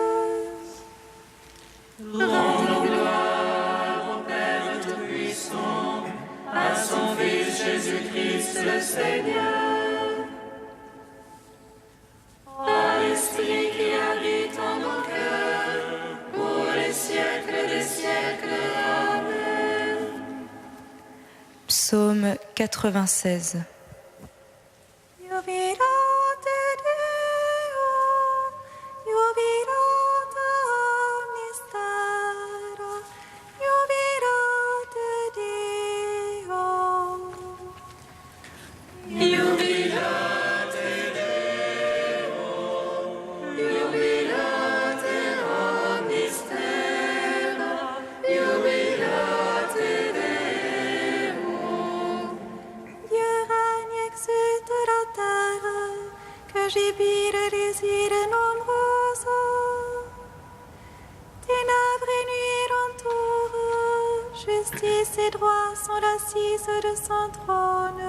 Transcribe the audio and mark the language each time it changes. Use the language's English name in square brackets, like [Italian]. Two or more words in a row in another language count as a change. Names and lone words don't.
[French] Rendons gloire au Père Tout-Puissant, à son Fils Jésus-Christ le Seigneur, à l'Esprit qui habite en nos cœurs, pour les siècles des siècles. Amen. Psaume 96. [Latin] Jubilate Deo, jubilate omnistera, jubilate Deo. Jubilate Deo, jubilate omnistera, jubilate Deo. [French] Dieu règne, exulte la terre, que jubile les îles nombreuses. Ténèbres et nuit l'entourent, justice et droit sont l'assise de son trône.